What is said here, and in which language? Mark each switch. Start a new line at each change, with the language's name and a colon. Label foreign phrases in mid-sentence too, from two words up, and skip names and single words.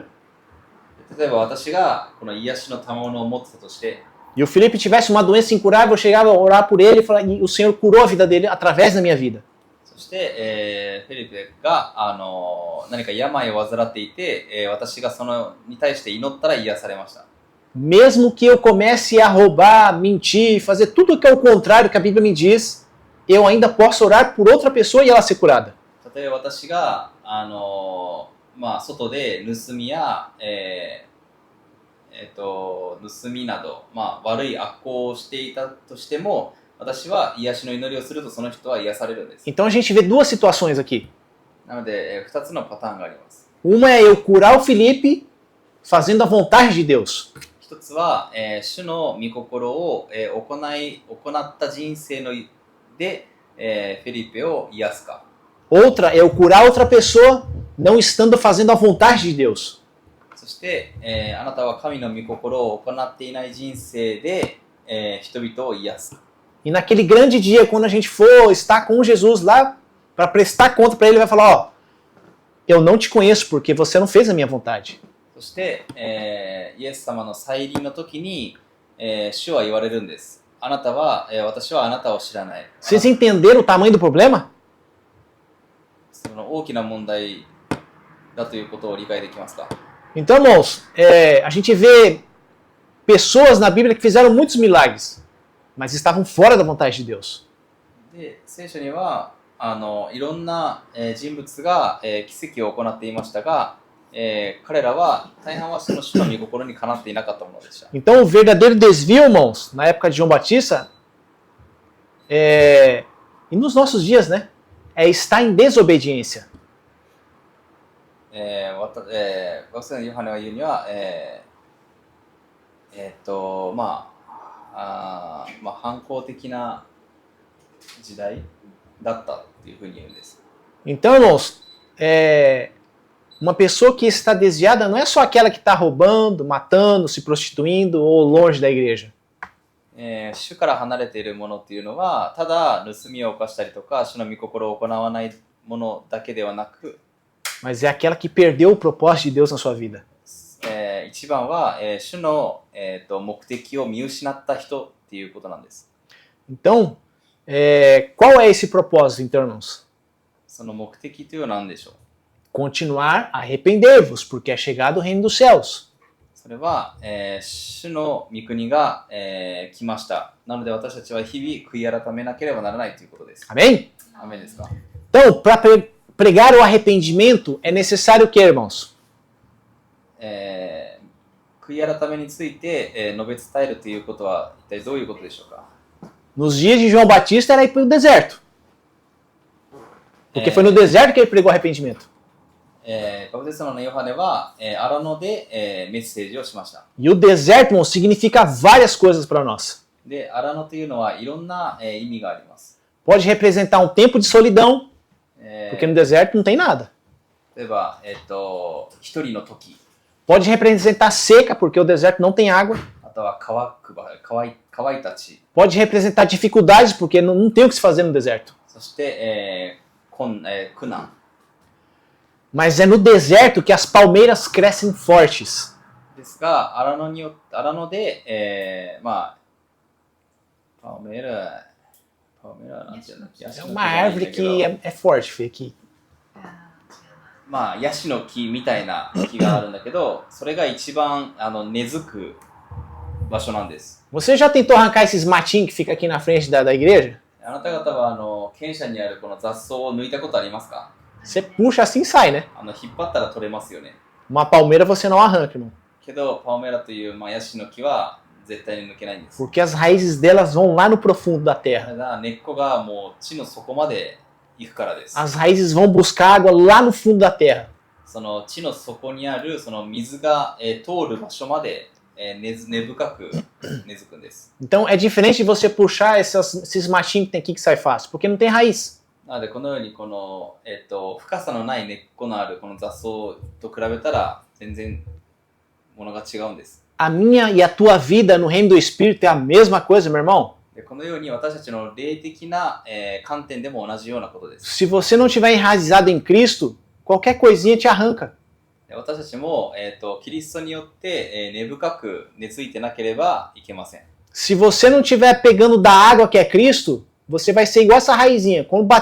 Japanese: 例えば私がこの癒しの賜物を持ってたとして、
Portuguese: e o Felipe tivesse uma doença incurável, eu chegava a orar por ele e o Senhor curou a vida dele através da minha vida.
Japanese: そして、フェリペが何か病を患っていて、私がそのに対して祈ったら癒されました。
Portuguese: mesmo que eu comece a roubar, mentir, fazer tudo o que é o contrário que a Bíblia me diz, eu ainda posso orar por outra pessoa e ela ser curada.
Japanese: 例えば私が、外で盗みや、盗みなど、悪い悪行をしていたとしても、私は癒しの祈りをするとその人は癒されるんです。
Portuguese: Então a gente vê duas situações aqui.
Japanese: なので、2つのパターンがあります。
Portuguese: Uma é eu curar o Felipe fazendo a vontade de Deus.
Japanese: 一つは、主の御心を、行った人生ので、フェリペを癒すか。
Portuguese: Outra é eu curar outra pessoa não estando fazendo a vontade de Deus.
Japanese: そして、あなたは神の御心を行っていない人生で、人々を癒す。
Portuguese: E naquele grande dia, quando a gente for estar com Jesus lá, para prestar conta para ele, ele vai falar, ó, eu não te conheço porque você não fez a minha vontade.
Japanese: そして、イエス様の再臨の時に、主は言われるんです。あなたは、私はあなたを知らない。
Portuguese: Vocês entenderam o tamanho do problema?
Japanese: その大きな問題だということを理解できますか？
Portuguese: Então, irmãos, a gente vê pessoas na Bíblia que fizeram muitos milagres, mas estavam fora da vontade de Deus.
Japanese: で、聖書にはいろんな、人物が、奇跡を行っていましたが、彼らは大半はその主の御心にかなっていなかったものでした。
Portuguese: Então, o verdadeiro desvio, irmãos, na época de João Batista, e nos nossos dias, né, é estar em desobediência.
Japanese: 学生のヨハネが言うには、反抗的な時代だったっていうふうに言うんです。
Portuguese: Então, irmãos, uma pessoa que está desviada não é só aquela que está roubando, matando, se prostituindo ou longe da igreja.
Japanese: 主から離れているものっていうのは、ただ盗みを犯したりとか、主の御心を行わないものだけではなく、
Portuguese: Mas é aquela que perdeu o propósito de Deus na sua vida.
Japanese: 一番は、主の、目的を見失った人っていうことなんです。
Portuguese: Então, qual é esse propósito, então, irmãos?
Japanese: その目的というのは何でしょう？
Portuguese: Continuar a arrepender-vos, porque é chegado o reino dos céus.
Japanese: それは、主の御国が、来ました。なので私たちは日々悔い改めなければならないということです。
Portuguese: Amém?
Japanese: アメンですか？
Portuguese: Então, para pregar o arrependimento, é necessário o que, irmãos?
Japanese: 悔い改めについて、述べ伝えるということは一体どういうことでしょうか？
Portuguese: Nos dias de João Batista era ir para o deserto. Porque foi no deserto que ele pregou arrependimento.
Japanese: バプテスマのヨハネは、荒野で、メッセージをしました。
Portuguese: E o deserto, irmãos, significa várias coisas para nós.
Japanese: で、荒野というのはいろんな、意味があります。
Portuguese: Pode representar um tempo de solidão, porque no deserto não tem nada.
Japanese: 例えば、一人の時、
Portuguese: Pode representar seca, porque o deserto não tem água.
Japanese: あとは乾いた地、
Portuguese: Pode representar dificuldades, porque não tem o que se fazer no deserto.
Japanese: そして、苦難。
Portuguese: Mas é no deserto que as palmeiras crescem fortes.
Japanese: ですが、荒野で、パウメラなんていうの？
Portuguese: É uma árvore que é forte, Fê, aqui.
Japanese: ヤシの木みたいな木があるんだけど、それが一番根付く場所なんです。
Portuguese: Você já tentou arrancar esses matinhos que fica aqui na frente da igreja?
Japanese: あなた方は犬舎にあるこの雑草を抜いたことありますか？
Portuguese: Você puxa assim e sai, né?
Japanese: 引っ張ったら取れますよね。
Portuguese: Uma palmeira você não arranca, irmão.
Japanese: けどパウメラという、ヤシの木は絶対に抜けないんです。
Portuguese: Porque as raízes delas vão lá no profundo da
Japanese: た
Portuguese: terra.
Japanese: だ根っこがもう地の底まで行くからです。
Portuguese: As raízes vão buscar água lá no fundo da terra.
Japanese: その地の底にあるその水が、通る場所まで、根深く根付くんです。
Portuguese: Então é diferente de você puxar esses matinhos que tem aqui que sai fácil, porque não tem raiz.
Japanese: なのでこのようにこの、深さのない根っこのあるこの雑草と比べたら全然ものが違うんです。
Portuguese: A minha e a tua vida no reino do Espírito é a mesma coisa, meu irmão.
Japanese: でこのように私たちの霊的な、観点でも同じようなことです。
Portuguese: Se você não estiver enraizado em Cristo, qualquer coisinha te arranca.
Japanese: で私たちも、キリストによって、根深く根付いてなければいけません。
Portuguese: Se você não estiver pegando da água que é Cristo, você vai ser igual essa raizinha.